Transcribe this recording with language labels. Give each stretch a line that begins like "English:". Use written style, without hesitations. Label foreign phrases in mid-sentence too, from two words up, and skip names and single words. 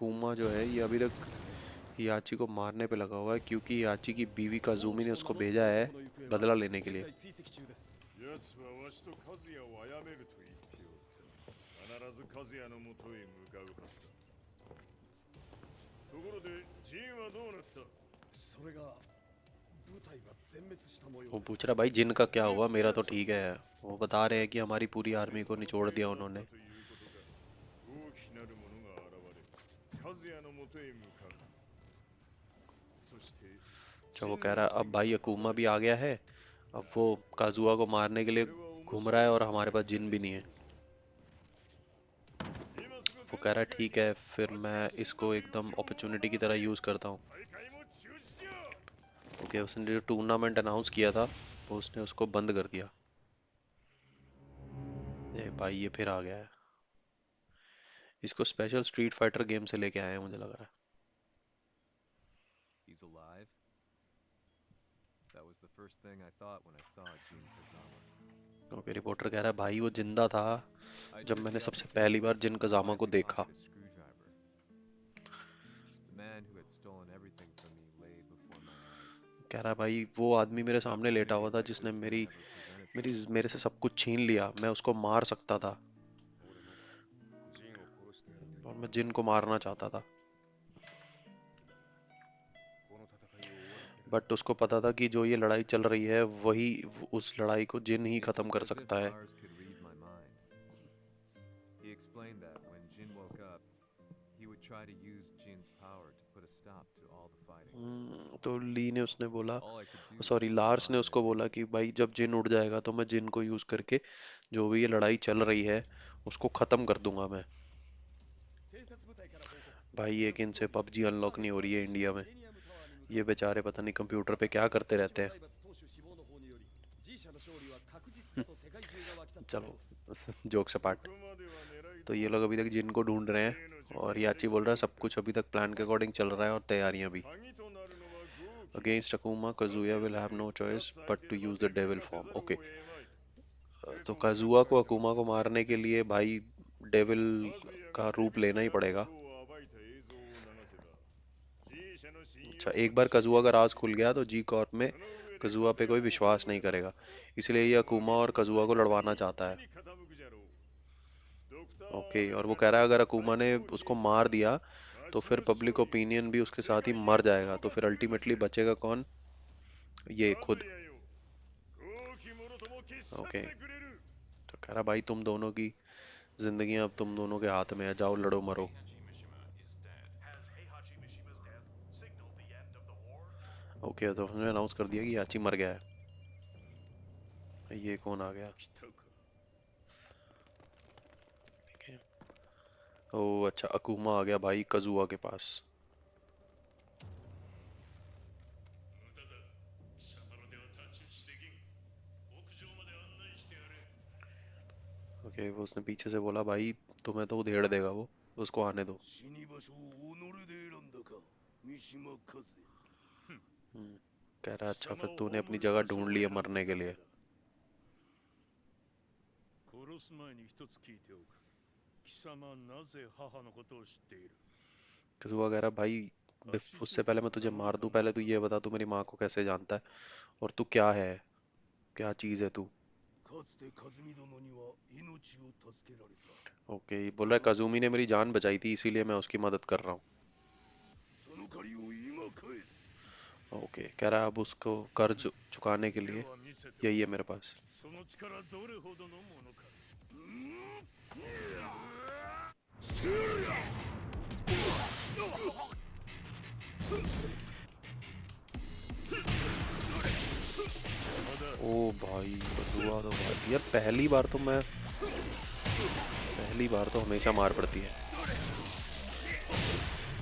Hindi: कूमा जो है ये अभी तक याची को मारने पे लगा हुआ है क्योंकि याची की बीवी काजुमी ने उसको भेजा है बदला लेने के लिए।
Japanese: 奴はわしと和也を殺めると言っておった必ず和也のもとへ向かうはずだところでジンはどうなったそれが部隊が全滅した模様
Hindi: वो
Japanese: です
Hindi: पूछ रहा भाई जिन का क्या हुआ, मेरा तो ठीक है। वो बता रहे हैं कि हमारी पूरी आर्मी को निचोड़ दिया उन्होंने।
Japanese: ということか大きなるものが現れ和也のもとへ向かうそして
Hindi: अच्छा वो कह रहा है अब भाई अकूमा भी आ गया है, अब वो काजुआ को मारने के लिए घूम रहा है और हमारे पास जिन भी नहीं है।
Japanese: 今すぐ
Hindi: वो कह रहा है ठीक है फिर मैं इसको एकदम अपॉर्चुनिटी की तरह यूज़ करता हूँ।
Japanese: 大会も中止じゃ
Hindi: ओके उसने जो टूर्नामेंट अनाउंस किया था वो उसने उसको बंद कर दिया। ये भाई ये फिर आ गया है, इसको स्पेशल स्ट्रीट फाइटर गेम से लेके आए हैं मुझे लग रहा है।
English: He's alive? That was the first thing I thought when I saw Jin Kazama.
Hindi: ओके रिपोर्टर कह रहा है भाई वो जिंदा था
English: I
Hindi: जब
English: took
Hindi: मैंने
English: the
Hindi: सबसे
English: opportunity
Hindi: पहली बार
English: to
Hindi: जिन
English: pull my
Hindi: कजामा को
English: back
Hindi: देखा।
English: pocket a screwdriver. The man who had stolen everything from me lay before my eyes.
Hindi: कह रहा है भाई वो आदमी मेरे सामने लेटा हुआ था जिसने मेरे से सब कुछ छीन लिया, मैं उसको मार सकता था
Japanese: 俺もジンを殺してやりたい
Hindi: और मैं जिन को मारना चाहता था।
Japanese: この戦いを終わらせる
Hindi: बट उसको पता था कि जो ये लड़ाई चल रही है वही उस लड़ाई को जिन ही
English: It's
Hindi: खत्म कर
English: as if
Hindi: सकता है।
English: Lars could read my mind. He explained that when Jin woke up, he would try to use Jin's power to put a stop to all the fighting.
Hindi: तो ली ने उसने बोला
English: All I could do
Hindi: सॉरी
English: was
Hindi: लार्स ने
English: nod
Hindi: उसको
English: and
Hindi: बोला कि भाई जब जिन उड़ जाएगा तो मैं जिन को यूज करके जो भी ये लड़ाई चल रही है उसको खत्म कर दूंगा मैं।
Japanese: 偵察部隊から報告
Hindi: भाई एक इनसे पबजी अनलॉक नहीं हो रही है इंडिया में,
Japanese: ミレニアムタワーに向かう
Hindi: ये बेचारे पता नहीं कंप्यूटर पे क्या करते रहते हैं।
Japanese: 財閥当主死亡の方により G 社の勝利は確実だと世界中が沸き立ってい
Hindi: चलो
Japanese: ます
English: jokes apart.
Japanese: ここまでは狙い
Hindi: तो ये लोग अभी तक जिन को ढूंढ रहे हैं और याची बोल रहा है सब कुछ अभी तक प्लान के अकॉर्डिंग चल रहा है और तैयारियां भी।
Japanese: 鍵となるのは豪気
English: against Akuma Kazuya will have no choice but to use the devil form.
Hindi: ओके तो काजुआ को अकूमा को मारने के लिए भाई डेविल का रूप लेना ही पड़ेगा।
Japanese: を暴いた映像を流せば G 社の信用
Hindi: अच्छा एक बार काजुआ का राज खुल गया तो जी कॉर्प में काजुआ पे कोई विश्वास नहीं करेगा, इसलिए ये अकूमा और काजुआ को लड़वाना चाहता है।
Japanese: に傾くじゃろうドクター
Hindi: ओके और वो कह रहा है अगर अकूमा ने उसको मार दिया तो फिर
English: public opinion
Hindi: भी उसके साथ ही मर जाएगा, तो फिर अल्टीमेटली बचेगा कौन? ये खुद।
Japanese: 和也よ豪気もろとも消し去っ
Hindi: ओके
Japanese: てくれる
Hindi: तो कह रहा भाई तुम दोनों की जिंदगी अब तुम दोनों के हाथ में है, जाओ लड़ो मरो। ओके तो उसने अनाउंस कर दिया कि याची मर गया है। ये कौन आ गया?
Japanese: 来たか
Hindi: ठीक है ओ अच्छा अकूमा आ गया भाई काजुआ के पास। ओके वो उसने पीछे से बोला भाई तुम्हें तो उधेड़ देगा वो, उसको आने दो।
Japanese: 死に場所を己で選んだか三島和也
Hindi: कह रहा अच्छा फिर तूने अपनी जगह ढूंढ ली है मरने के लिए।
Japanese: 殺す前に一つ聞いておく貴様なぜ母のことを知っている
Hindi: काजुआ कह रहा भाई उससे पहले मैं तुझे मार दूं पहले तू ये बता तू मेरी माँ को कैसे जानता है और तू क्या है, क्या चीज है तू?
Japanese: かつて和美殿には命を助けられた
Hindi: ओके बोल रहा है काजुमी ने मेरी जान बचाई थी इसीलिए मैं उसकी मदद कर रहा हूँ।
Japanese: その借りを今返す
Hindi: ओके कह रहा है अब उसको कर्ज चुकाने के लिए
Japanese: では見せて
Hindi: यही है मेरे पास।
Japanese: その力どれほどのものか
Hindi: ओ भाई काजुआ तो भाई यार पहली बार तो हमेशा मार पड़ती है।